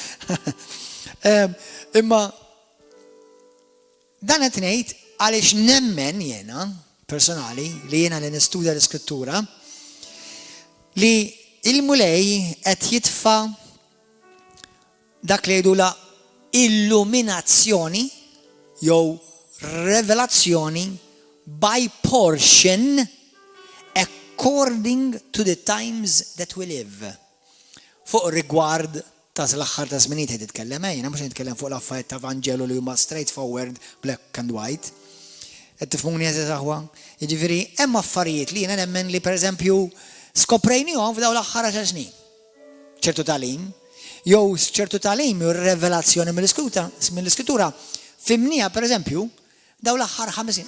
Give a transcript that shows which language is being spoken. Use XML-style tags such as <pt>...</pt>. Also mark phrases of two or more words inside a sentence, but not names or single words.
<mt>Imma dan qed ngħid għaliex nemmen jiena personali li jiena li nistudja l-Iskrittura li il-mulej qed jitfa' dak li jgħidula illuminazzjoni jew revelazzjoni</mt> <en>by portion according to the times that we live.</en> <mt>Fuq rigward ta' l-aħħar ta' żminijiet qed titkellem jiena mhux nitkellem fuq l-affarijiet ta' Vanġelu li huma</mt> <en>straightforward, black and white.</en> <mt>Qed tifhmuni eżatt aħwa? Jiġifieri hemm affarijiet li jiena nemmen li pereżempju skoprejnihom f'dawn l-aħħar 10 snin. ċertu tagħlim, jew ċertu tagħlim jew revelazzjoni mill-Iskrittura fimnija pereżempju daw l-aħħar 50.</mt>